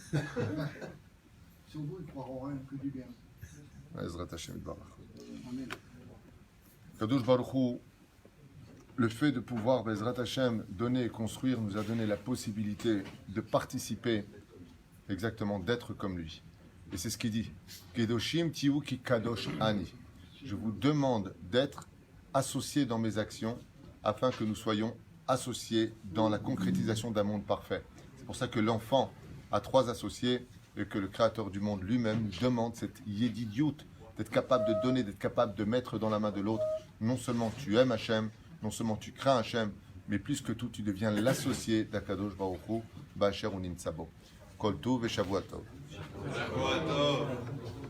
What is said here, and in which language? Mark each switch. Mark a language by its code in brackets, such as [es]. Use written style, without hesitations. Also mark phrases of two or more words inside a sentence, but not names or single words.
[fr] Sur vous, ils ne croiront rien que du bien. [he] עזרת השם יתברך. Amen. קדוש ברוך הוא, [fr] le fait de pouvoir, [he] בעזרת השם, [fr] donner et construire, nous a donné la possibilité de participer, exactement, d'être comme lui. Et c'est ce qu'il dit. [he] קדושים תהיו כי קדוש אני. [fr] Je vous demande d'être associés dans mes actions afin que nous soyons associés dans la concrétisation d'un monde parfait. C'est pour ça que l'enfant a trois associés et que le Créateur du monde lui-même nous demande cette yedidiout, d'être capable de donner, d'être capable de mettre dans la main de l'autre. Non seulement tu aimes Hachem, non seulement tu crains Hachem, mais plus que tout, tu deviens l'associé d' [he] הקדוש ברוך הוא, באשר אונים צבאו. כל טוב et שבועות טוב.